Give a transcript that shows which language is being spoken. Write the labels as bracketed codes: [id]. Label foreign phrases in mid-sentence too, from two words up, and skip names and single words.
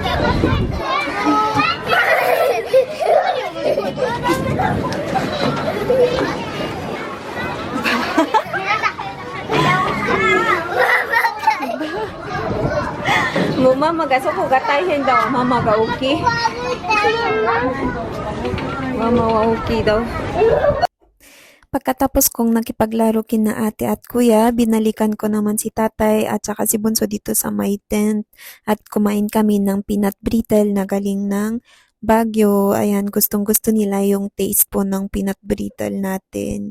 [ja] もうママがそこが大変だわ。ママが大きい。ママは大きい daw. [tl] Pagkatapos kong nakipaglaro kina ate at kuya, binalikan ko naman si tatay at saka si Bunso dito sa may tent at kumain kami ng peanut brittle na galing ng Baguio, ayan, gustong-gusto nila yung taste po ng peanut brittle natin.